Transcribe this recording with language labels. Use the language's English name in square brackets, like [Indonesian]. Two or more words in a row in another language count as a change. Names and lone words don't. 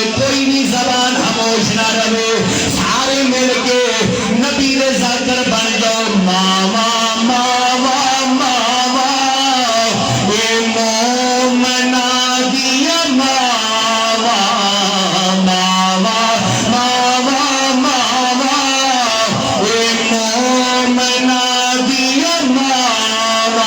[Punjabi] کوئی بھی زبان خاموش نہ رہے، سارے مل کے نبی دے ذاکر بن جاؤ. ماواں ماواں ماواں اے مومنا دیاں ماواں، ماواں ماواں ماواں اے مومنا دیاں ماواں.